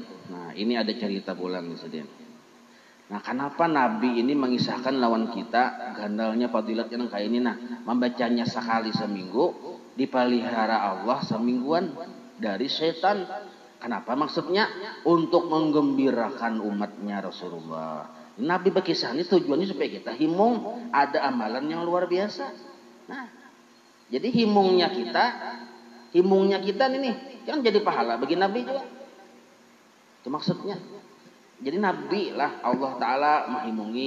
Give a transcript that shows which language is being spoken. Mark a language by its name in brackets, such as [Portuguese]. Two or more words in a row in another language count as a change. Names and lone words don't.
[Banjar] Nah, ini ada cerita pulang nih sedih. Nah, kenapa Nabi ini mengisahkan lawan kita gandalnya fadilat yang kayak ini? Nah, membacanya sekali seminggu dipelihara Allah semingguan dari setan. Kenapa? Maksudnya untuk menggembirakan umatnya Rasulullah. Nabi berkisah ini tujuannya supaya kita himung, ada amalan yang luar biasa. Nah, jadi himungnya kita nih kan jadi pahala bagi Nabi juga. Itu maksudnya. Jadi Nabi lah Allah Ta'ala menghimungi.